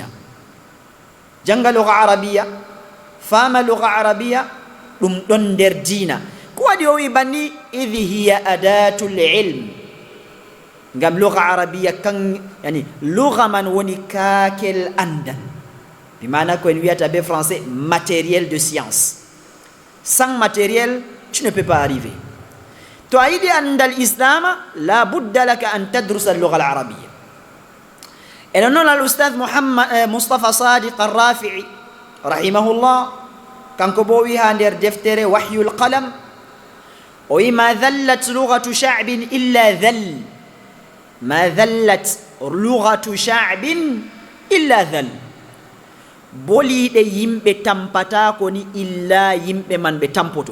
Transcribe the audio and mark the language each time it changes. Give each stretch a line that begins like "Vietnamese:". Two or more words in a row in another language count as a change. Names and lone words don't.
Fula: janga
Arabic: لغة عربية,
Fula: faama
Arabic: لغة عربية,
Fula: ɗum ɗon nder diina. ko waɗi o wi
Arabic: بأنها هي أداة العلم,
Fula: ngam
Arabic: لغة عربية
Fula: kan yani lugha man woni kaakel andal, bimana ko en wiyata be français
French: matériel de science. Sans matériel tu ne peux pas arriver.
Fula: to a yiɗi andal islama
Arabic: لا بد لك أن تدرس اللغة العربية.
Fula: enen noon al ustad Mustafa Sadiq Arrafi'i rahimahullah kanko bo wi ha nder deftere wahyul qalam o wi
Arabic: ما ذلت لغة شعب إلا ذل, ما ذلت لغة شعب إلا ذل,
Fula: boliɗe yimɓe tampatako ni illa yimɓe man ɓe tampoto.